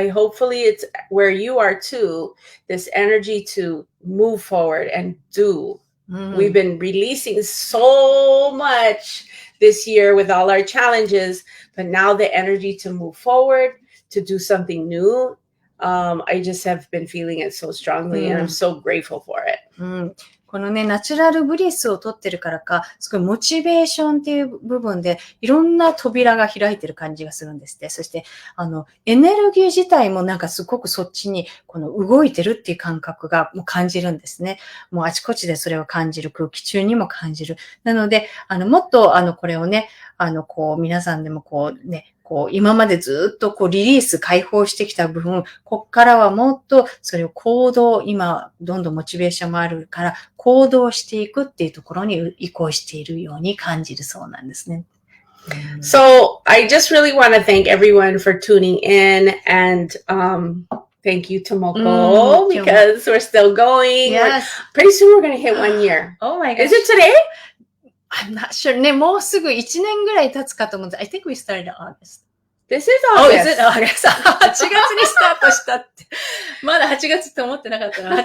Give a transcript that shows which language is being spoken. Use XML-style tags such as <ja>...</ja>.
<en>Hopefully it's where you are too, this energy to move forward and do. We've been releasing so much this year with all our challenges, but now the energy to move forward, to do something new. I just have been feeling it so strongly, and I'm so grateful for it.</en> <ja>このね、ナチュラルブリスを取ってるからか、すごいモチベーションっていう部分で、いろんな扉が開いてる感じがするんですって。そして、エネルギー自体もなんかすごくそっちに、動いてるっていう感覚がもう感じるんですね。もうあちこちでそれを感じる。空気中にも感じる。なので、もっと、これをね、皆さんでも今までずっとリリース、解放してきた部分、こっからはもっとそれを今、どんどんモチベーションもあるから、行動していくっていうところに移行しているように感じるそうなんですね。</ja> <en>So, I just really want to thank everyone for tuning in and, thank you, Tomoko, because we're still going. Yes. Pretty soon we're going to hit 1 year. Oh my gosh. Is it today? I'm not sure.</en> <ja>ね、もうすぐ1年ぐらい経つかと思うんです。</ja> <en>I think we started in August. This is August. Oh, is it August?</en> <ja>8月にスタートしたって。まだ8月って思ってなかったの。</ja>